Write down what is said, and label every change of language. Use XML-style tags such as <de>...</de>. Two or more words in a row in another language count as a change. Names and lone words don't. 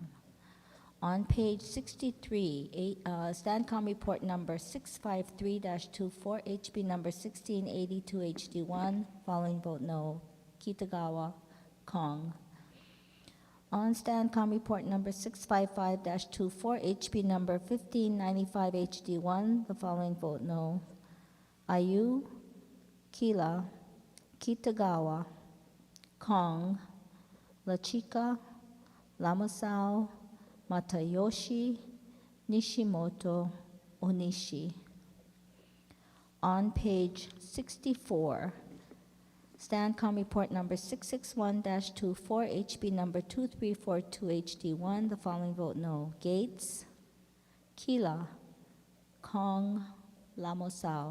<en>On page 63, STANCOM report number 653-24, HB number 1682, HD1, following vote no. Kitagawa, Kong. On STANCOM report number 655-24, HB number 1595, HD1, the following vote no. Ayu, Kila, Kitagawa, Kong, La Chica, Lamasao, Matayoshi, Nishimoto, Onishi. On page 64, STANCOM report number 661-24, HB number 2342, HD1, the following vote no. Gates, Kila, Kong, Lamosao.</en>